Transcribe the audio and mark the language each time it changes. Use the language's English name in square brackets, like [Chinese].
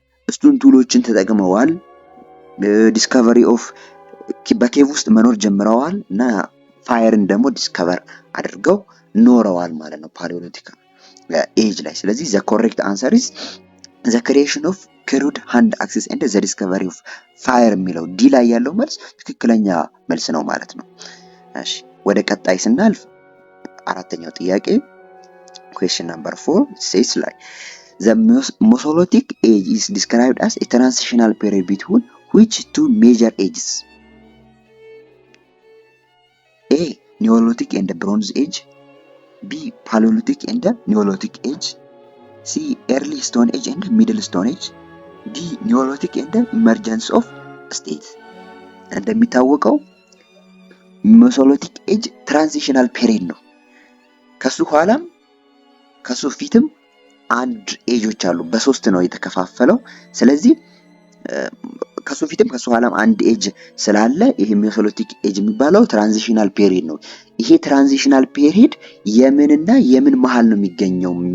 [Amharic] ስቶን ቱሎችን ተጠቅመዋል። ዲስከቨሪ ኦፍ በኬቭ ውስጥ መኖር ጀምረዋል እና ፋየርን ደግሞ ዲስከቨር አድርገው ኖረዋል ማለት ነው ፓሊዮሊቲክ ኤጅ ላይ። ስለዚህ [English] the correct answer is the creation of crude hand axes and the discovery of fire [Amharic] የሚለው ዲ ላይ ያለው መልስ ትክክለኛ መልስ ነው ማለት ነው። እሺ ወደ ቀጣይ ስናልፍ አራተኛው ጥያቄ [English] question number 4 says like the Mesolithic age is described as a transitional period between which two major ages? A. Neolithic and the Bronze Age. B. Paleolithic and the Neolithic Age. C. Early Stone Age and Middle Stone Age. D. Neolithic and the emergence of states. [Amharic] እንደሚታወቀው ሜሶሊቲክ ኤጅ ትራንዚሽናል ፔሪድ ነው። ከሱ ኋላም ከሱ ፊትም አንድ ኤጆች አሉ። በሶስት ነው የተከፋፈለው። ስለዚህ ከሱ ፊትም ከሱ ኋላም አንድ ኤጅ ስላለ ይሄ ሜሶሊቲክ ኤጅ የሚባለው ትራንዚሽናል ፔሪድ ነው። ይሄ ትራንዚሽናል ፔሪድ የምንና የምን መሃል ነው የሚገኘው?